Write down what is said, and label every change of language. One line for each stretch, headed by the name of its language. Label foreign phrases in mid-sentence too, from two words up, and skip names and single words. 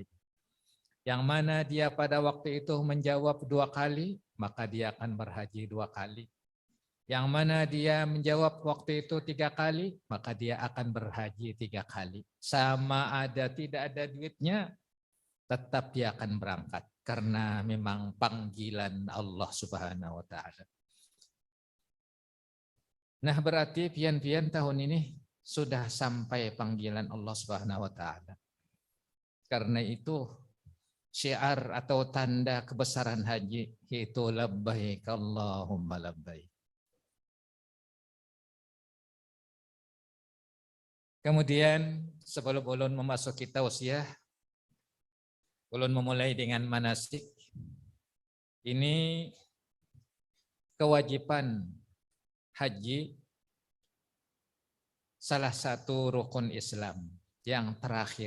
Indonesian: Yang mana dia pada waktu itu menjawab dua kali, maka dia akan berhaji dua kali. Yang mana dia menjawab waktu itu tiga kali, maka dia akan berhaji tiga kali. Sama ada tidak ada duitnya, tetap dia akan berangkat. Karena memang panggilan Allah
Arabic: سبحانه وتعالى.
Banjar: Nah berarti pian-pian tahun ini sudah sampai panggilan Allah
Arabic: سبحانه وتعالى.
Indonesian: Karena itu syiar atau tanda kebesaran haji yaitu
Arabic: لبيك اللهم لبيك.
Banjar: Kemudian sebelum ulun memasuki tausiah, ulun memulai dengan manasik.
Indonesian: Ini kewajiban haji salah satu rukun Islam yang terakhir.